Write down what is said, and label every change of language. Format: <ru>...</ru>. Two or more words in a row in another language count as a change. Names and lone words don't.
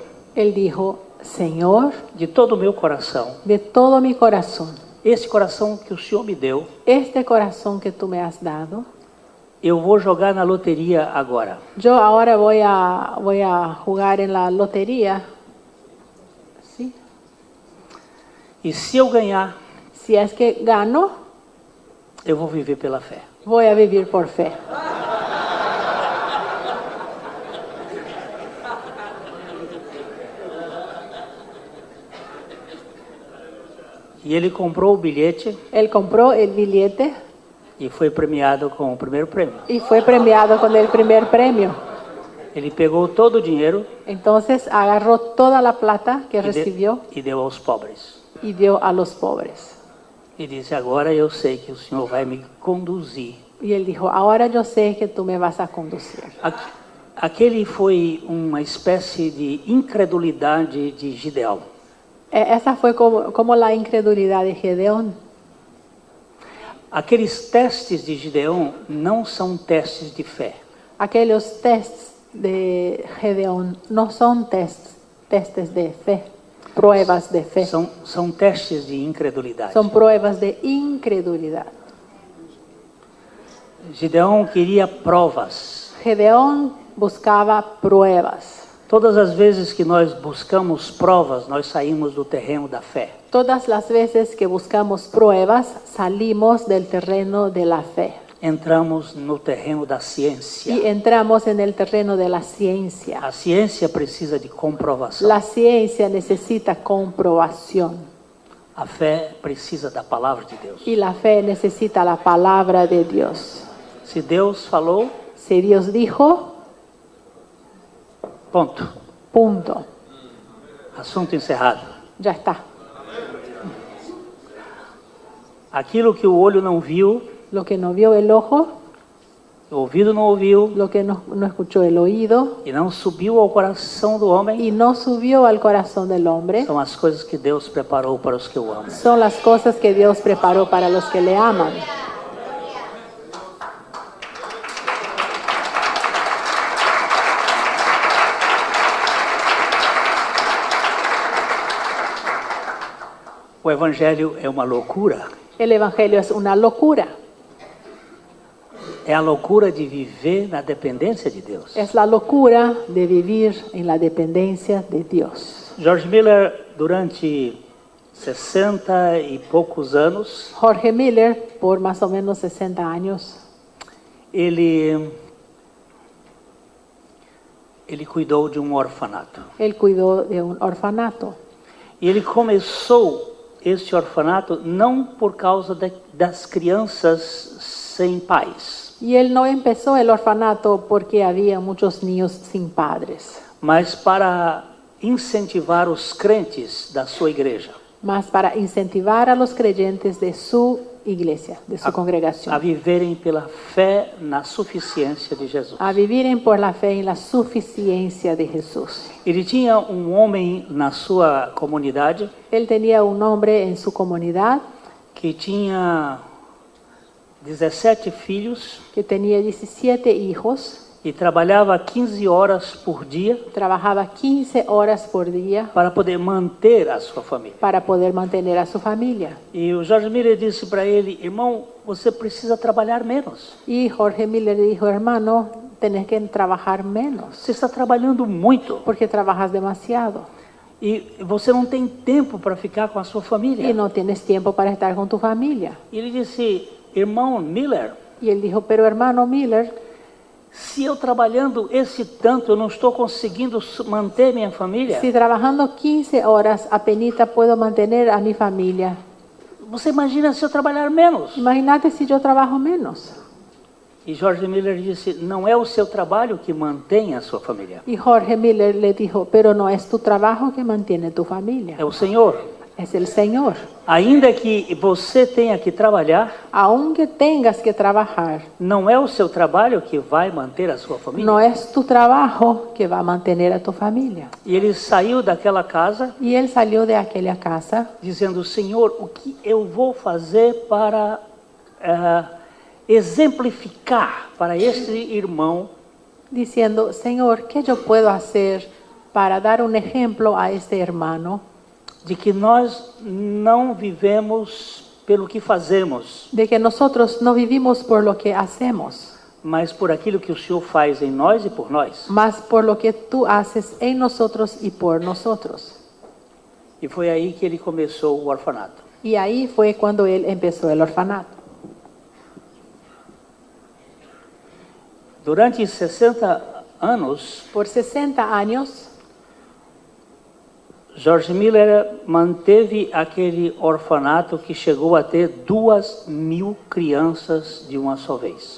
<es>Él dijo, Señor,</es> <pt>de todo o meu coração,</pt> <es>de todo mi corazón,</es> <pt>esse coração que o Senhor me deu,</pt> <es>este corazón que tú me has dado,</es> <pt>eu vou jogar na loteria agora.</pt> <es>yo ahora voy a jugar en la lotería. ¿Sí?</es> <pt>E se eu ganhar,</pt> <es>Si es que gano,</es> <pt>eu vou viver pela fé.</pt> <es>voy a vivir por fe.</es> <pt>E ele comprou o bilhete</pt> <es>Él compró el billete</es> <pt>e foi premiado com o primeiro prêmio.</pt> <es>y fue premiado con el primer premio.</es> <pt>Ele pegou todo o dinheiro</pt> <es>Entonces agarró toda la plata que recibió</es> <pt>e deu aos pobres.</pt> <es>y dio a los pobres.</es> <pt>E disse: agora eu sei que o Senhor vai me conduzir.</pt> <es>Y él dijo, ahora yo sé que tú me vas a conducir.</es> <pt>Aquele foi uma espécie de incredulidade de Gideão.</pt> <es>Esa fue como la incredulidad de Gedeón.</es> <pt>Aqueles testes de Gideão não são testes de fé.</pt> <es>Aquellos tests de Gedeón no son testes de fe, pruebas de fe.</es> <pt>São testes de incredulidade.</pt> <es>Son pruebas de incredulidad.</es> <pt>Gideão queria provas.</pt> <es>Gedeón buscaba pruebas.</es> <pt>Todas as vezes que nós buscamos provas, nós saímos do terreno da fé.</pt> <es>Todas las veces que buscamos pruebas, salimos del terreno de la fe</es> <pt>Entramos no terreno da ciência.</pt> <es>y entramos en el terreno de la ciencia.</es> <pt>A ciência precisa de comprovação.</pt> <es>La ciencia necesita comprobación</es> <pt>A fé precisa da palavra de Deus.</pt> <es>y la fe necesita la palabra de Dios.</es> <pt>Se Deus falou,</pt> <es>Si Dios dijo,</es> <pt>Ponto.</pt> <es>Punto.</es> <pt>Assunto encerrado.</pt> <es>Ya está.</es> <pt>Aquilo que o olho não viu,</pt> <es>Lo que no vio el ojo,</es> <pt>o ouvido não ouviu</pt> <es>lo que no escuchó el oído</es> <pt>e não subiu ao coração do homem,</pt> <es>y no subió al corazón del hombre,</es> <pt>são as coisas que Deus preparou para os que o amam.</pt> <es>son las cosas que Dios preparó para los que le aman.</es> <pt>O evangelho é uma loucura.</pt> <es>El evangelio es una locura.</es> <pt>É a loucura de viver na dependência de Deus.</pt> <es>Es la locura de vivir en la dependencia de Dios.</es> <pt>George Miller, durante 60 e poucos anos,</pt> <es>Jorge Miller, por más o menos 60 años,</es> <pt>ele cuidou de um orfanato.</pt> <es>él cuidó de un orfanato.</es> <pt>E ele começou esse orfanato não por causa das crianças sem pais,</pt> <es>Y él no empezó el orfanato porque había muchos niños sin padres,</es> <pt>mas para incentivar os crentes da sua igreja</pt> <es>más para incentivar a los creyentes de su iglesia, de su a congregación,</es> <pt>viverem pela fé na suficiência de Jesus.</pt> <es>a vivir por la fe en la suficiencia de Jesús.</es> <pt>Ele tinha um homem na sua comunidade</pt> <es>Él tenía un hombre en su comunidad</es> <pt>que tinha 17 filhos</pt> <es>que tenía 17 hijos,</es> <pt>e trabalhava 15 horas por dia</pt> <es>trabajaba 15 horas por día</es> <pt>para poder manter a sua família.</pt> <es>para poder mantener a su familia.</es> <pt>E o George Miller disse para ele: irmão, você precisa trabalhar menos.</pt> <es>Y Jorge Miller dijo, hermano, tenés que trabajar menos</es> <pt>Você está trabalhando muito</pt> <es>porque trabajas demasiado</es> <pt>e você não tem tempo para ficar com a sua família.</pt> <es>y no tienes tiempo para estar con tu familia.</es> <pt>E ele disse: irmão Miller,</pt> <es>Y él dijo, pero hermano Miller,</es> <pt>se eu trabalhando esse tanto eu não estou conseguindo manter minha família,</pt> <es>si trabajando 15 horas apenas puedo mantener a mi familia,</es> <pt>você imagina se eu trabalhar menos?</pt> <es>imagínate si yo trabajo menos.</es> <pt>E George Miller disse: não é o seu trabalho que mantém a sua família,</pt> <es>Y Jorge Miller le dijo, pero no es tu trabajo que mantiene tu familia,</es> <pt>é o Senhor.</pt> <es>es el Señor.</es> <pt>Ainda que você tenha que trabalhar,</pt> <es>Aunque tengas que trabajar,</es> <pt>não é o seu trabalho que vai manter a sua família.</pt> <es>no es tu trabajo que va a mantener a tu familia.</es> <pt>E ele saiu daquela casa</pt> <es>Y él salió de aquella casa</es> <pt>dizendo: Senhor, o que eu vou fazer para exemplificar para este irmão</pt> <es>diciendo, Señor, ¿qué yo puedo hacer para dar un ejemplo a este hermano</es> <pt>de que nós não vivemos pelo que fazemos,</pt> <es>de que nosotros no vivimos por lo que hacemos,</es> <pt>mas por aquilo que o Senhor faz em nós e por nós?</pt> <es>más por lo que tú haces en nosotros y por nosotros?</es> <pt>E foi aí que ele começou o orfanato.</pt> <es>Y ahí fue cuando él empezó el orfanato.</es> <pt>Durante 60 anos,</pt> <es>Por 60 años,</es> <pt>George Miller manteve aquele orfanato que chegou a ter 2.000 crianças de uma só vez.</pt>